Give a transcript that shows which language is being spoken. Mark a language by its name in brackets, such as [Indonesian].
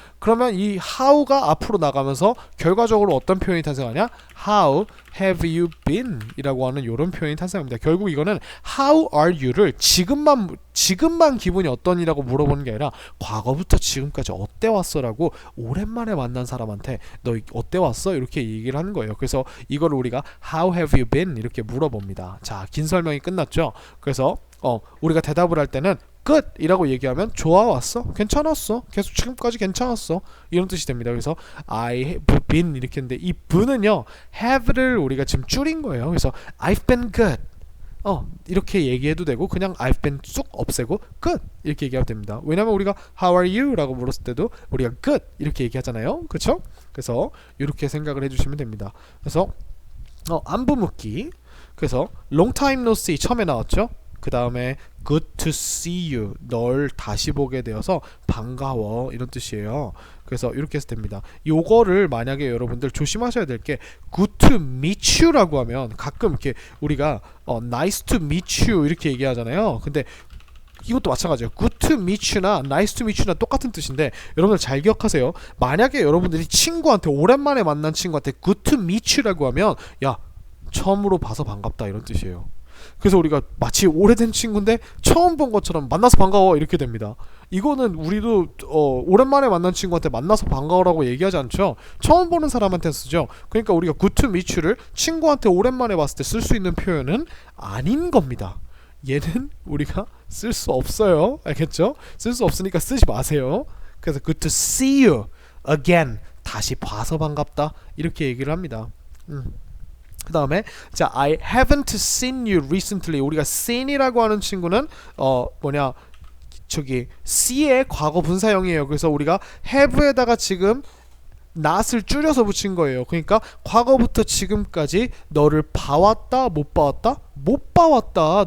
[Korean] 그러면 이 how가 앞으로 나가면서 결과적으로 어떤 표현이 탄생하냐? [English] How have you been? [Korean] 이라고 하는 이런 표현이 탄생합니다. 결국 이거는 [English] how are you [Korean] 를 지금만 기분이 어떠니라고 물어보는 게 아니라 과거부터 지금까지 어때 왔어? 라고 오랜만에 만난 사람한테 너 어때 왔어? 이렇게 얘기를 하는 거예요. 그래서 이거를 우리가 [English] how have you been? [Korean] 이렇게 물어봅니다. 자, 긴 설명이 끝났죠? 그래서 우리가 대답을 할 때는 good 이라고 얘기하면 좋아왔어, 괜찮았어, 계속 지금까지 괜찮았어, 이런 뜻이 됩니다. 그래서 [English] I have been [Korean] 이렇게 했는데 이 be는요 have를 우리가 지금 줄인 거예요. 그래서 [English] I've been good [Korean] 이렇게 얘기해도 되고 그냥 [English] I've been [Korean] 쑥 없애고 good 이렇게 얘기하면 됩니다. 왜냐면 우리가 [English] how are you? [Korean] 라고 물었을 때도 우리가 good 이렇게 얘기하잖아요. 그쵸? 그래서 이렇게 생각을 해주시면 됩니다. 그래서 안부 묻기. 그래서 [English] long time no see [Korean] 처음에 나왔죠. 그 다음에 [English] good to see you [Korean] 널 다시 보게 되어서 반가워 이런 뜻이에요. 그래서 이렇게 해서 됩니다. 요거를 만약에 여러분들 조심하셔야 될 게 [English] good to meet you [Korean] 라고 하면 가끔 이렇게 우리가 [English] nice to meet you [Korean] 이렇게 얘기하잖아요. 근데 이것도 마찬가지예요. [English] good to meet you [Korean] 나 [English] nice to meet you [Korean] 나 똑같은 뜻인데 여러분들 잘 기억하세요. 만약에 여러분들이 친구한테 오랜만에 만난 친구한테 [English] good to meet you [Korean] 라고 하면 야 처음으로 봐서 반갑다 이런 뜻이에요. 그래서 우리가 마치 오래된 친구인데 처음 본 것처럼 만나서 반가워 이렇게 됩니다. 이거는 우리도 오랜만에 만난 친구한테 만나서 반가워라고 얘기하지 않죠. 처음 보는 사람한테 쓰죠. 그러니까 우리가 [English] good to meet you [Korean] 를 친구한테 오랜만에 봤을 때 쓸 수 있는 표현은 아닌 겁니다. 얘는 우리가 쓸 수 없어요. 알겠죠? 쓸 수 없으니까 쓰지 마세요. 그래서 [English] good to see you again [Korean] 다시 봐서 반갑다 이렇게 얘기를 합니다. 그 다음에 자 [English] I haven't seen you recently. [Korean] 우리가 seen이라고 하는 친구는 저기 see의 과거 분사형이에요. 그래서 우리가 have에다가 지금 not을 줄여서 붙인 거예요. 그러니까 과거부터 지금까지 너를 봐왔다 못 봐왔다? 못 봐왔다.